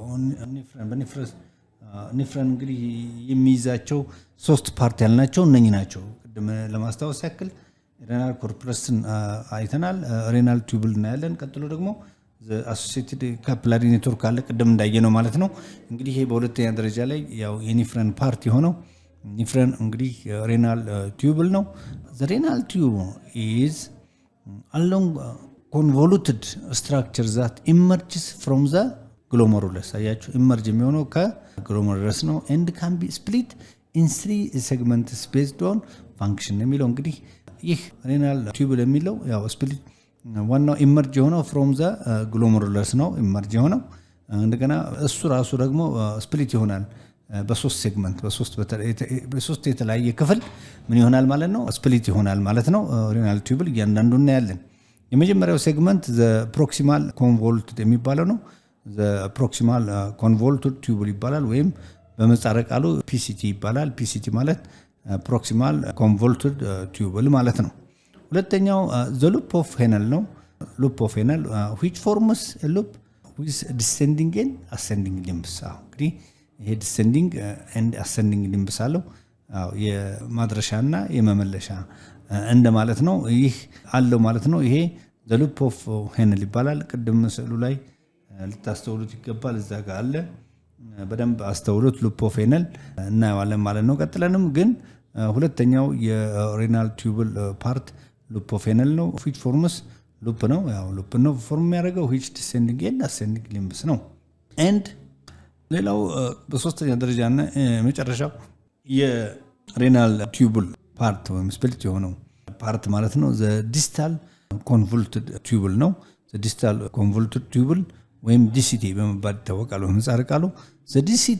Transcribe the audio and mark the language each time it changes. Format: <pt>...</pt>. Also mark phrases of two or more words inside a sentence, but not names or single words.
<am>ኒፍረን እንግዲህ የሚይዛቸው 3 ፓርት ያልናቸው እነኚህ ናቸው። ቅድም ለማስታወስ ያክል</am> <en>renal corpus</en> <am>አይተናል።</am> <en>renal tubule</en> <am>እናያለን። ቀጥሎ ደግሞ</am> <en>associated capillary network</en> <am>አለ ቅድም እንዳየነው ማለት ነው። እንግዲህ ይሄ በሁለተኛ ደረጃ ላይ ያው የኒፍረን ፓርት የሆነው ኒፍረን እንግዲህ</am> <en>renal tubule</en> <am>ነው።</am> <en>the renal tube is along convoluted structure that emerges from the glomerulus።</en> <am>አያችሁ ኢመርጅ የሚሆነው ከግሎሜሩለስ ነው</am> <en>and can be split in 3 segments based on function</en> <am>የሚለው እንግዲህ ይህ</am> <en>renal tubule</en> <am>የሚለው ያው ስፕሊት ዋናው ኢመርጅ የሆነው</am> <en>from the glomerulus</en> <am>ነው ኢመርጅ የሆነው። እንደገና እሱ ራሱ ደግሞ ስፕሊት ይሆናል በ3 ሴግመንት በ3 የተለያየ ክፍል ምን ይሆናል ማለት ነው ስፕሊት ይሆናል ማለት ነው።</am> <en>renal tubule</en> <am>እያንዳንዱ እናያለን። የመጀመሪያው ሴግመንት</am> <en>the proximal convoluted</en> <am>የሚባለው ነው።</am> <en>the proximal convoluted tubule</en> <am>ይባላል ወይም በምህጻረ ቃሉ ፒሲቲ ይባላል። ፒሲቲ ማለት</am> <en>proximal convoluted tubule</en> <am>ማለት ነው። ሁለተኛው</am> <en>the loop of Henle</en> <am>ነው።</am> <en>loop of Henle which forms a loop with descending and ascending limbs።</en> <am>እንግዲህ ይሄ</am> <en>descending and ascending limbs</en> <am>አለው የማድረሻና የመመለሻ እንደማለት ነው። ይህ አለው ማለት ነው። ይሄ</am> <en>the loop of Henle</en> <am>ይባላል። ቅድም ስዕሉ ላይ ልታስተውሉት ይገባል። እዛ ጋር አለ፣ በደንብ አስተውሉት።</am> <en>loop of Henle</en> <am>እናየዋለን ማለት ነው። ቀጥለንም ግን ሁለተኛው የሬናል ቲዩብል ፓርት</am> <en>loop of Henle</en> <am>ነው።</am> <en>which forms</en> <am>ሉፕ ነው፣ ያው ሉፕ ነው ፎርም የሚያደርገው</am> <en>which descending and ascending limbs</en> <am>ነው። and ሌላው በሶስተኛ ደረጃና መጨረሻው የሬናል ቲዩብል ፓርት ወይም ስፕሊት የሆነው ፓርት ማለት ነው</am> <en>the distal convoluted tubule</en> <am>ነው።</am> <en>the distal convoluted tubule</en> <am>ወይም ዲሲቲ በመባል ይታወቃል በምህጻረ ቃሉ።</am> <en>the DCT</en>